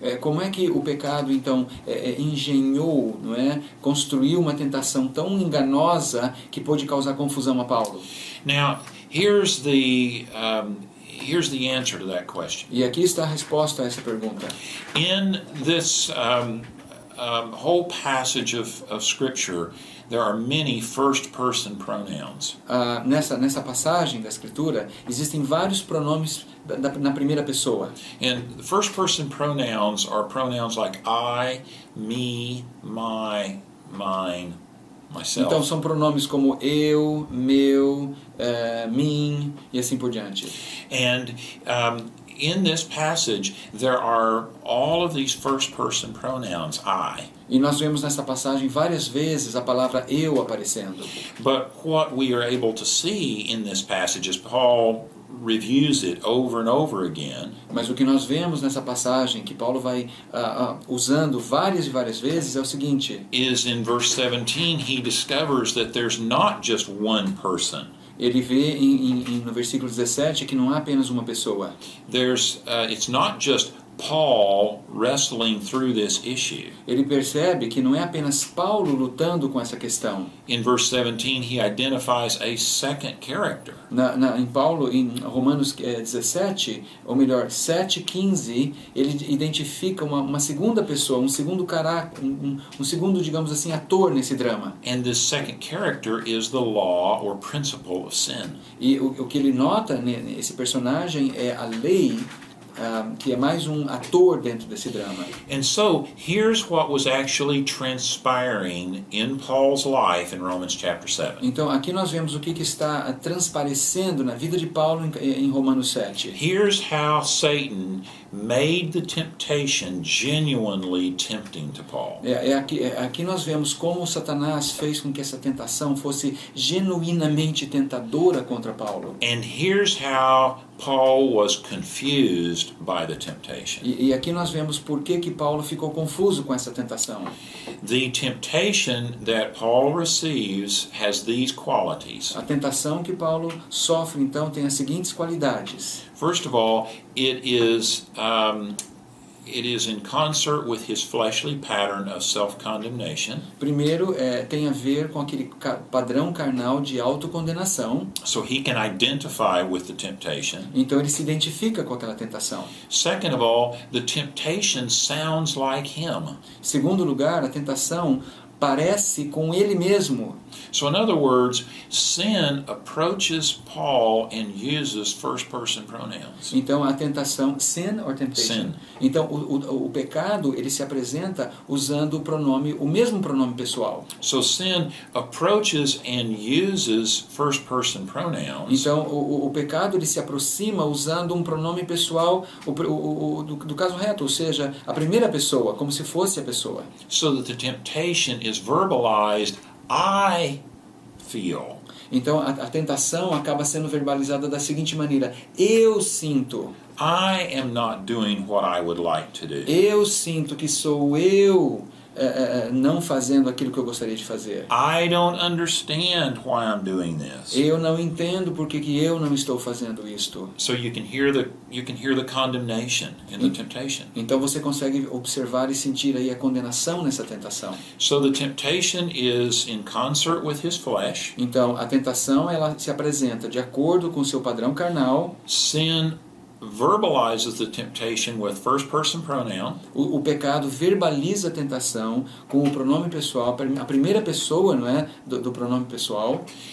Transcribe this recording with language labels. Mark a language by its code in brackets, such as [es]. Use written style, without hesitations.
[pt] Como é que o pecado então engenhou, não é? Construiu uma tentação tão enganosa que pôde causar confusão a Paulo? [en] Now, here's the answer to that question. [pt] E aqui está a resposta a essa pergunta. [en] In this whole passage of Scripture, there are many first-person pronouns. [pt] Nessa passagem da Escritura, existem vários pronomes na primeira pessoa. [en] And the first-person pronouns are pronouns like I, me, my, mine, myself. [pt] Então são pronomes como eu, meu, mim e assim por diante. [en] And in this passage, there are all of these first-person pronouns, I. [pt] E nós vemos nessa passagem várias vezes a palavra eu aparecendo. [en] But what we are able to see in this passage, as Paul reviews it over and over again, [pt] Mas o que nós vemos nessa passagem, que Paulo vai usando várias e várias vezes, é o seguinte: [en] is in verse 17, he discovers that there's not just one person. [pt] ele vê no versículo 17 que não há apenas uma pessoa. [en] It's not just Paul wrestling through this issue. [pt] Ele percebe que não é apenas Paulo lutando com essa questão. [en] In verse 17, he identifies a second character. [pt] Em Romanos 17, ou melhor, 7:15, ele identifica uma segunda pessoa, um segundo caráter, um segundo, digamos assim, ator nesse drama. [en] And this second character is the law or principle of sin. [pt] E o que ele nota nesse personagem é a lei, que é mais um ator dentro desse drama. [en] And so, here's what was actually transpiring in Paul's life in Romans chapter 7. [pt] Então, aqui nós vemos o que está transparecendo na vida de Paulo em Romanos 7. [en] Here's how Satan made the temptation genuinely tempting to Paul. [pt] Aqui nós vemos como Satanás fez com que essa tentação fosse genuinamente tentadora contra Paulo. [en] And here's how Paul was confused by the temptation. [pt] E aqui nós vemos por que Paulo ficou confuso com essa tentação. [en] The temptation that Paul receives has these qualities. [pt] A tentação que Paulo sofre, então, tem as seguintes qualidades. [en] First of all, it is it is in concert with his fleshly pattern of self-condemnation. [pt] Primeiro, tem a ver com aquele padrão carnal de autocondenação. [en] So he can identify with the temptation. [pt] Então ele se identifica com aquela tentação. [en] Second of all, the temptation sounds like him. [pt] Segundo lugar, a tentação parece com ele mesmo. [en] So in other words, sin approaches Paul and uses first-person pronouns. [pt] Então a tentação, [en] sin or temptation? Sin. [pt] Então o pecado, ele se apresenta usando o mesmo pronome pessoal. [en] So sin approaches and uses first-person pronouns. [pt] Então o pecado, ele se aproxima usando um pronome pessoal do caso reto, ou seja, a primeira pessoa, como se fosse a pessoa. [en] So that the temptation is verbalized, I feel. [pt] Então a tentação acaba sendo verbalizada da seguinte maneira: eu sinto. [en] I am not doing what I would like to do. [pt] Eu sinto que sou eu não fazendo aquilo que eu gostaria de fazer. [en] I don't understand why I'm doing this. [pt] Eu não entendo por que eu não estou fazendo isto. [en] So you can hear the condemnation in the temptation. [pt] Então você consegue observar e sentir aí a condenação nessa tentação. [en] So the temptation is in concert with his flesh. [pt] Então a tentação, ela se apresenta de acordo com o seu padrão carnal. [en] Sin verbalizes the temptation with first-person pronoun. [pt] O pecado verbaliza a tentação com o pronome pessoal, a primeira pessoa, não é, do pronome pessoal.